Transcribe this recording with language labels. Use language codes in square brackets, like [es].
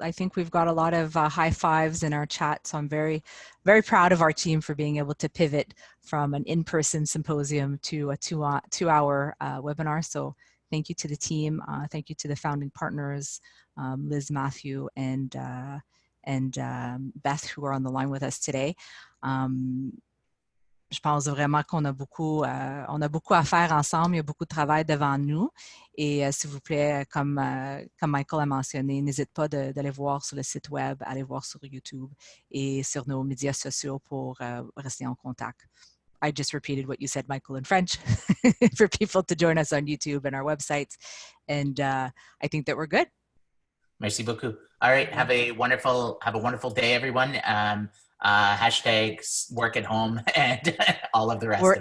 [en] I think we've got a lot of high fives in our chat. So I'm very, very proud of our team for being able to pivot from an in-person symposium to a two-hour webinar. So thank you to the team. Thank you to the founding partners, Liz, Matthew, and Beth, who are on the line with us today. [fr] Je pense vraiment qu'on a beaucoup à faire ensemble. Il y a beaucoup de travail devant nous. Et s'il vous plaît, comme Michael a mentionné, n'hésite pas d'aller voir sur le site web, aller voir sur YouTube et sur nos médias sociaux pour rester en contact. [en] I just repeated what you said, Michael, in French for people to join us on YouTube and our websites. And I think that we're good. [fr] Merci beaucoup. [en] All right. Have a wonderful day, everyone. Hashtags work at home and all of the rest of it.